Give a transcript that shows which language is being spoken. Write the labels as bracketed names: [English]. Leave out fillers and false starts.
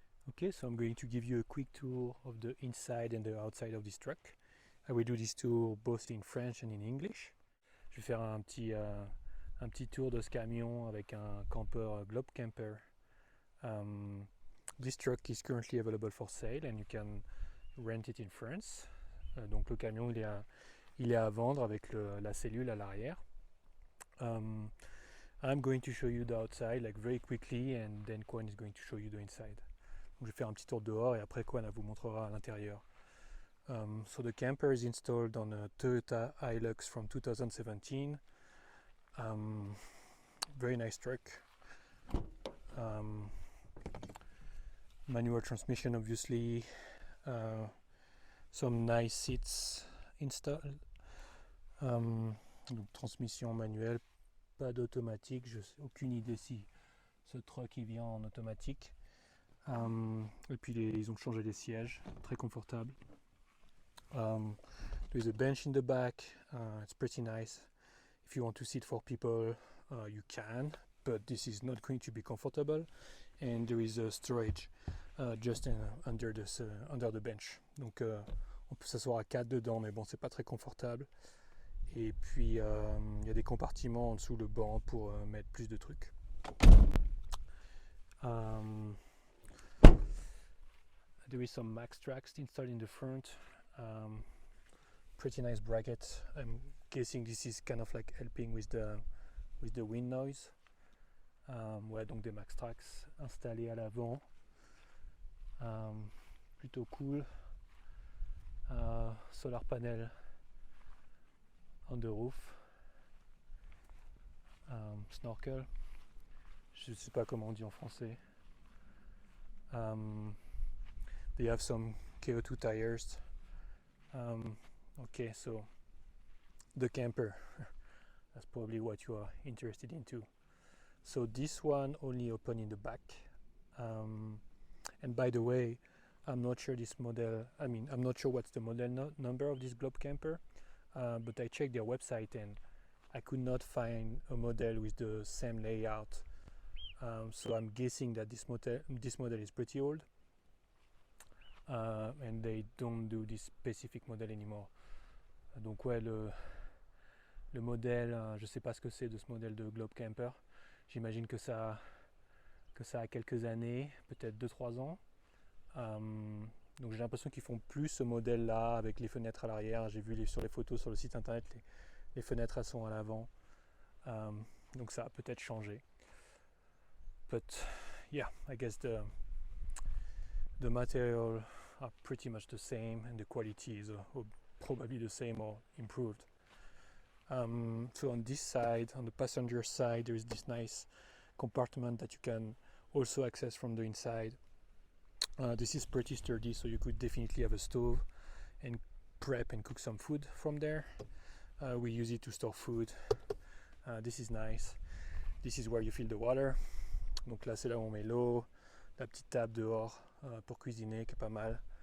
[English] Okay, so I'm going to give you a quick tour of the inside and the outside of this truck. I will do this tour both in French and in English. [French] Je vais faire un petit tour de ce camion avec un camper globe camper. [English] This truck is currently available for sale and you can rent it in France. [French] Donc le camion il est à vendre avec la cellule à l'arrière. [English] I'm going to show you the outside like very quickly and then Kuan is going to show you the inside. [French] Donc, je vais faire un petit tour dehors et après Kuan vous montrera à l'intérieur. [English] So the camper is installed on a Toyota Hilux from 2017. Very nice truck. Manual transmission obviously. Some nice seats installed. [French] Donc, transmission manuelle, pas d'automatique. Je n'ai aucune idée si ce truck il vient en automatique. Et puis ils ont changé les sièges, très confortable. [English] There's a bench in the back. It's pretty nice. If you want to sit for people, you can, but this is not going to be comfortable. And there is a storage just under the bench. [French] Donc on peut s'asseoir à 4 dedans, mais bon, c'est pas très confortable. Et puis il y a des compartiments en dessous le banc pour mettre plus de trucs. [English] There is some max tracks installed in the front. Pretty nice bracket. I'm guessing this is kind of like helping with the wind noise. [French] Ouais, donc des max tracks installés à l'avant. Plutôt cool. [English] Solar panel on the roof. [French] Snorkel. Je ne sais pas comment on dit en français. [English] They have some KO2 tires. Okay, so the camper. That's probably what you are interested in too. So this one only open in the back. And by the way, I'm not sure I'm not sure what's the model number of this globe camper, but I checked their website and I could not find a model with the same layout. So I'm guessing that this model is pretty old. And they don't do this specific model anymore. [French] Donc ouais, le modèle, je sais pas ce que c'est de ce modèle de globe camper. J'imagine que ça a quelques années, peut-être 2-3 ans. Donc j'ai l'impression qu'ils font plus ce modèle là avec les fenêtres à l'arrière. J'ai vu sur les photos sur le site internet, les fenêtres elles sont à l'avant. Donc ça a peut-être changé. [English] But yeah, I guess the material are pretty much the same and the quality is probably the same or improved. So on this side, on the passenger side, there is this nice compartment that you can also access from the inside. This is pretty sturdy, so you could definitely have a stove and prep and cook some food from there. We use it to store food. This is nice. This is where you fill the water. [French] Donc là c'est là où on met l'eau, la petite table dehors pour cuisiner qui est pas mal.